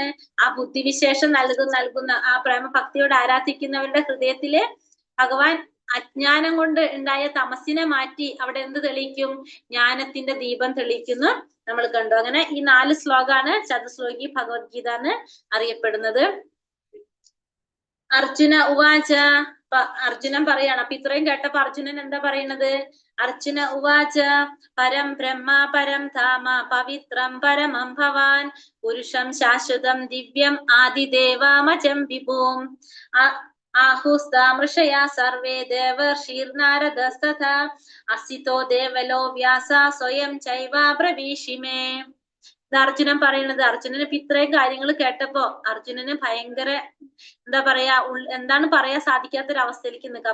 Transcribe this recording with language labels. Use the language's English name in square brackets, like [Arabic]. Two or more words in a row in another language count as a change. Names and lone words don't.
[Malayalam] ആ ബുദ്ധിവിശേഷം നൽകുന്ന ആ പ്രേമഭക്തിയോടെ ആരാധിക്കുന്നവരുടെ ഹൃദയത്തില് ഭഗവാൻ അജ്ഞാനം കൊണ്ട് ഉണ്ടായ തമസിനെ മാറ്റി അവിടെ എന്ത് തെളിയിക്കും? ജ്ഞാനത്തിന്റെ ദീപം തെളിയിക്കുന്നു നമ്മൾ കണ്ടു. അങ്ങനെ ഈ 4 ശ്ലോകാണ് ചതുശ്ലോകി ഭഗവത്ഗീത എന്ന് അറിയപ്പെടുന്നത്. [Sanskrit] അർജുന ഉവാച, [Malayalam] അർജുനൻ പറയാണ്. അപ്പൊ ഇത്രയും കേട്ടപ്പോ അർജുനൻ എന്താ പറയുന്നത്? [Sanskrit] അർജുന ഉവാച പരം ബ്രഹ്മ പരം ധാമ പവിത്രം പരമം ഭവാൻ പുരുഷം ശാശ്വതം ദിവ്യം ആദിദേവാമജം വിഭൂം ആഹുസ്താമൃഷയാ സർവേ ദേവർഷീർനാരദസ്തഥാ അസിതോ ദേവലോ വ്യാസ സ്വയം ചൈവാബ്രവീഷിമേ. [Malayalam] ഇത് അർജുനൻ പറയുന്നത്. അർജുനന് ഇപ്പൊ ഇത്രയും കാര്യങ്ങൾ കേട്ടപ്പോ അർജുനന് ഭയങ്കര എന്താ പറയാ, എന്താണ് പറയാൻ സാധിക്കാത്തൊരവസ്ഥയിലേക്ക് നിൽക്കുക.